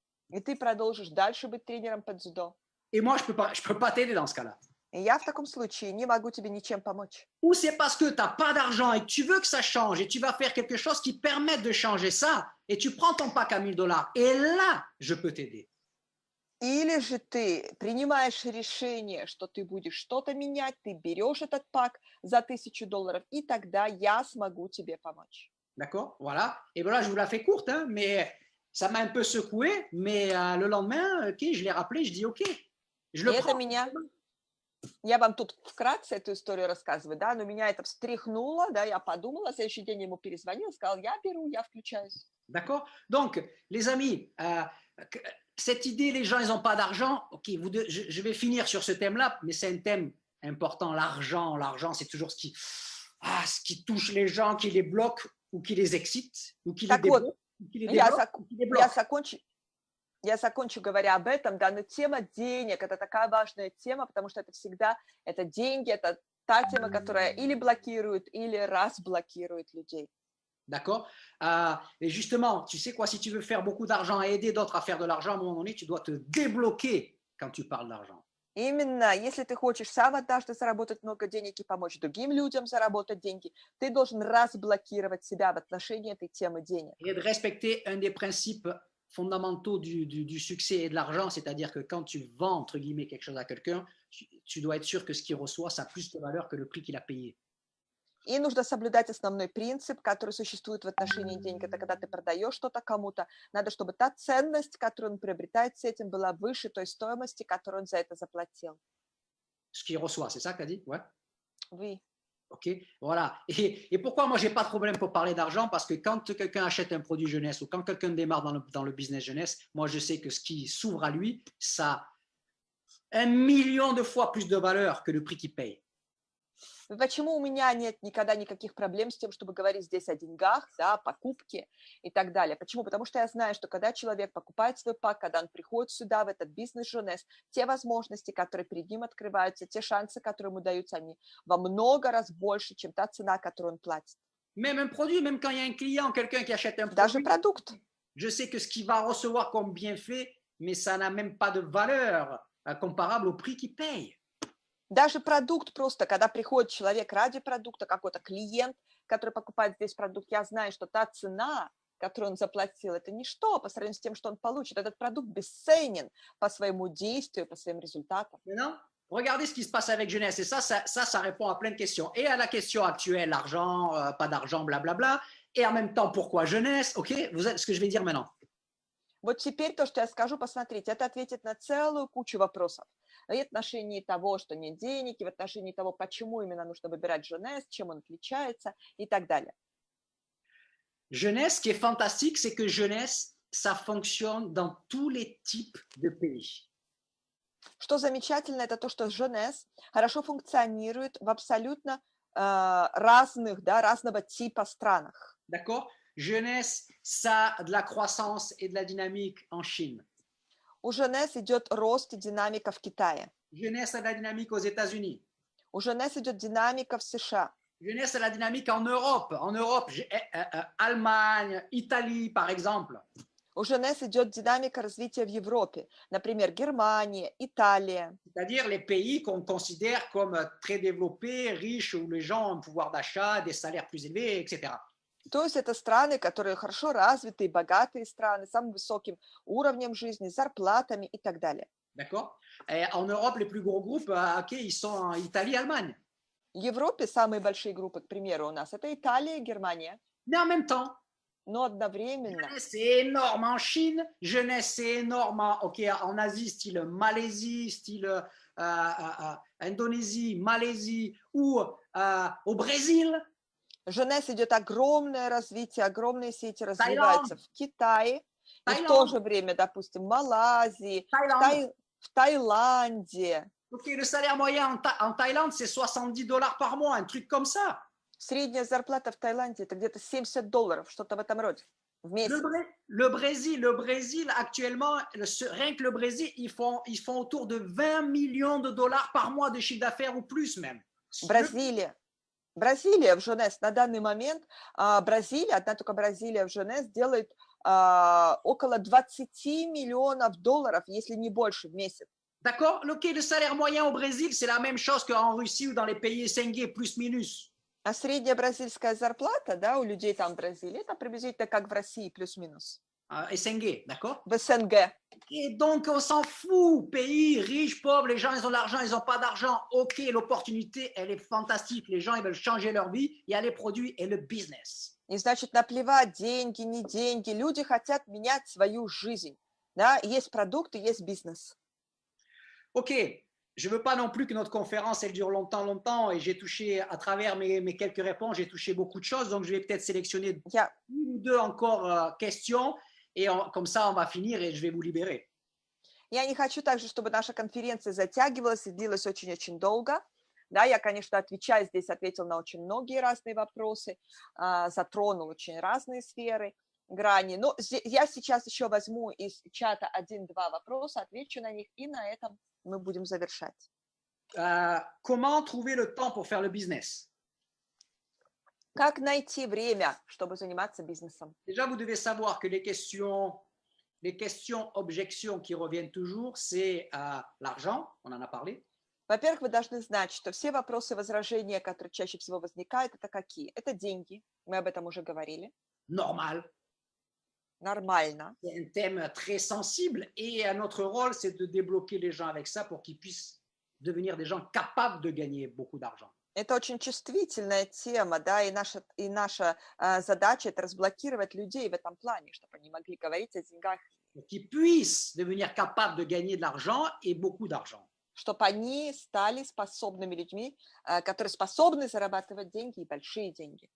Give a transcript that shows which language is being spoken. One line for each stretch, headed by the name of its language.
Russian: И ты продолжишь дальше быть тренером по дзюдо.
French: Et moi, je peux pas t'aider dans ce cas-là.
Russian: И я в таком случае не могу тебе ничем помочь.
French: ou c'est parce que tu n'as pas d'argent et que tu veux que ça change et tu vas faire quelque chose qui permette de changer ça et tu prends ton pack à 1000 $ et là, je peux t'aider.
Russian: Или же ты принимаешь решение, что ты будешь что-то менять, ты берешь этот пак за $1000, и тогда я смогу тебе помочь.
French: D'accord? Voilà. Et voilà, je vous la fais courte, hein, mais ça m'a un peu secoué. Mais le lendemain, ok, je l'ai rappelé, je dis ok. Je le
Russian: И это
French: prends.
Russian: меня, я вам тут вкратце эту историю рассказываю, да, но меня это встряхнуло, да, я подумала, на следующий день ему перезвонила, сказал, я беру, я включаюсь.
French: D'accord? Donc, les amis, cette idée, les gens, ils n'ont pas d'argent. Ok, je vais finir sur ce thème-là, mais c'est un thème important. L'argent, c'est toujours ce qui touche les gens, qui les bloque ou qui les excite, ou qui les
Russian: Так вот,
French: débloque, ou qui les
Russian: я,
French: débloque, ou qui les bloque.
Russian: я закончу, говоря об этом, да, но тема денег – это такая важная тема, потому что это всегда, это деньги, это та тема, которая или блокирует, или разблокирует людей.
French: D'accord? Et justement, tu sais quoi, si tu veux faire beaucoup d'argent et aider d'autres à faire de l'argent, à un moment donné, tu dois te débloquer quand tu parles d'argent.
Russian: Именно, если ты хочешь сам однажды заработать много денег и помочь другим людям заработать деньги, ты должен разблокировать себя в отношении этой темы денег.
French: Et de respecter un des principes fondamentaux du succès et de l'argent, c'est-à-dire que quand tu vends, entre guillemets, quelque chose à quelqu'un, tu dois être sûr que ce qu'il reçoit, ça a plus de valeur que le prix qu'il a payé.
Russian: И нужно соблюдать основной принцип, который существует в отношении денег. Это когда ты продаешь что-то кому-то, надо, чтобы та ценность, которую он приобретает с этим, была выше той стоимости, которую он за это заплатил.
French: Ce qu'il reçoit, c'est ça que tu as dit? Ouais. Oui. Ok, voilà. Et pourquoi moi, j'ai pas de problème pour parler d'argent? Parce que quand quelqu'un achète un produit jeunesse ou quand quelqu'un démarre dans le business jeunesse, moi, je sais que ce qui s'ouvre à lui, ça a 1 million de fois plus de valeur que le prix qu'il paye.
Russian: Почему у меня нет никогда никаких проблем с тем, чтобы говорить здесь о деньгах, да, покупке и так далее? Почему? Потому что я знаю, что когда человек покупает свой пак, когда он приходит сюда, в этот бизнес-жонес, те возможности, которые перед ним открываются, те шансы, которые ему даются, они во много раз больше, чем та цена, которую он платит.
French: Même un produit, même quand il y a un client, quelqu'un qui achète un
Russian: Даже
French: produit,
Russian: продукт.
French: je sais que ce qu'il va recevoir comme bienfait, mais ça n'a même pas de valeur comparable au prix qu'il paye.
Russian: Даже продукт просто, когда приходит человек ради продукта, какой-то клиент, который покупает здесь продукт, я знаю, что та цена, которую он заплатил, это ничто по сравнению с тем, что он получит. Этот продукт бесценен по своему действию, по своим результатам.
French: Maintenant, regardez ce qui se passe avec jeunesse. Et ça répond à plein de questions. Et à la question actuelle, l'argent, pas d'argent, blablabla. Et en même temps, pourquoi jeunesse? Ok, vous êtes ce que je vais dire maintenant.
Russian: Вот теперь то, что я скажу, посмотрите, это ответит на целую кучу вопросов. И в отношении того, что нет денег, и в отношении того, почему именно нужно выбирать jeunesse, чем он отличается и так далее.
French: Jeunesse, ce qui est fantastique, c'est que jeunesse, ça fonctionne dans tous les types de pays.
Russian: Что замечательно, это то, что jeunesse хорошо функционирует в абсолютно разных, да, разного типа странах. D'accord?
French: Jeunesse, ça a de la croissance et de la dynamique en Chine.
Russian: У jeunesse идет рост и динамика в Китае.
French: Jeunesse a de la dynamique aux États-Unis.
Russian: У jeunesse идет динамика в США.
French: Jeunesse a de la dynamique en Europe. En Europe, Allemagne, Italie, par exemple.
Russian: У jeunesse идет динамика развития в Европе. Например, Германия, Италия.
French: C'est-à-dire les pays qu'on considère comme très développés, riches, où les gens ont un pouvoir d'achat, des salaires plus élevés, etc.
Russian: То есть это страны, которые хорошо развитые, богатые страны, с самым высоким уровнем жизни, зарплатами и так далее. D'accord?
French: Et en Europe, les plus gros groupes, ok, ils sont en Italie, Allemagne.
Russian: В Европе самые большие группы, к примеру, у нас это Италия, Германия.
French: Mais en même temps,
Russian: но одновременно.
French: Jeunesse, c'est énorme en Chine, jeunesse, c'est énorme en Asie, style Malaisie, style Indonésie, Malaisie ou au Brésil.
Russian: Jeunesse идет огромное развитие, огромные сети развиваются в Китае, и в то же время, допустим, в Малайзии, в Таиланде.
French: Ok, le salaire moyen en Thaïlande, c'est $70 par mois, un truc comme ça.
Russian: Sредняя зарплата в Таиланде это где-то $70, что-то в этом роде, в месяц.
French: Le Brésil actuellement, rien que le Brésil, ils font autour de $20 millions par mois de chiffre d'affaires ou plus même.
Russian: Бразилия в Jeunesse на данный момент, Бразилия, одна только Бразилия в Jeunesse делает около $20 миллионов, если не больше в месяц. D'accord?
French: Le salaire moyen au Brésil, c'est la même chose qu'en Russie ou dans les pays SNG, plus minus.
Russian: А средняя бразильская зарплата, да, у людей там в Бразилии, это приблизительно как в России, плюс-минус.
French: SNG, d'accord?
Russian: В СНГ.
French: Et donc, on s'en fout. Pays, riches, pauvres, les gens, ils ont de l'argent, ils n'ont pas d'argent. OK, l'opportunité, elle est fantastique. Les gens, ils veulent changer leur vie. Il y a les produits et le business.
Russian: И значит, наплевать, деньги, не деньги. Люди хотят менять свою жизнь. Да, есть продукты, есть бизнес.
French: OK, je ne veux pas non plus que notre conférence, elle dure longtemps. Et j'ai touché, à travers mes quelques réponses, j'ai touché beaucoup de choses. Donc, je vais peut-être sélectionner une ou deux encore questions. Et comme ça, on va finir et je vais vous libérer.
Russian: Я не хочу также, чтобы наша конференция затягивалась и длилась очень-очень долго. Да, я, конечно, отвечаю здесь, ответил на очень многие разные вопросы, затронул очень разные сферы, грани. Но я сейчас еще возьму из чата 1-2 вопроса, отвечу на них, и на этом мы будем завершать.
French: Comment trouver le temps pour faire le business?
Russian: Как найти время, чтобы заниматься бизнесом?
French: Déjà, vous devez savoir que les questions, objections qui reviennent toujours, c'est l'argent, on en a parlé.
Russian: Во-первых, вы должны знать, что все вопросы, возражения, которые чаще всего возникают, это какие? Это деньги, мы об этом уже говорили.
French: Normal.
Russian: Нормально.
French: C'est un thème très sensible et notre rôle, c'est de débloquer les gens avec ça pour qu'ils puissent devenir des gens capables de gagner beaucoup d'argent.
Russian: Это очень чувствительная тема, да, и наша задача – это разблокировать людей в этом плане, чтобы они могли говорить о деньгах.
French: Qu'ils puissent devenir capables de gagner de l'argent et beaucoup d'argent.
Russian: Чтобы они стали способными людьми, которые способны зарабатывать деньги и большие деньги.